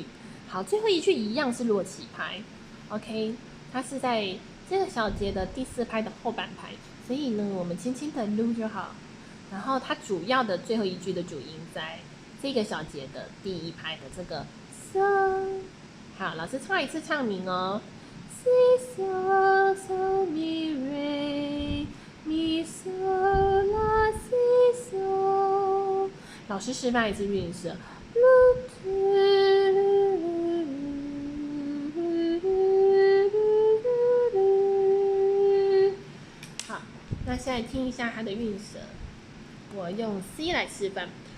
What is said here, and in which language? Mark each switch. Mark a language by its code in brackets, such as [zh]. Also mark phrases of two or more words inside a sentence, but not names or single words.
[zh] 好，最后一句一样是落起拍 ，OK， 它是在这个小节的第4拍的后半拍，所以呢，我们轻轻的撸就好。然后它主要的最后一句的主音在这个小节的第1拍的这个 so。好，老师唱一次唱名哦。 Si so so mi re mi so la si so。老师示范一次韵舌。好，那现在听一下它的韵舌。我用 C 来示范。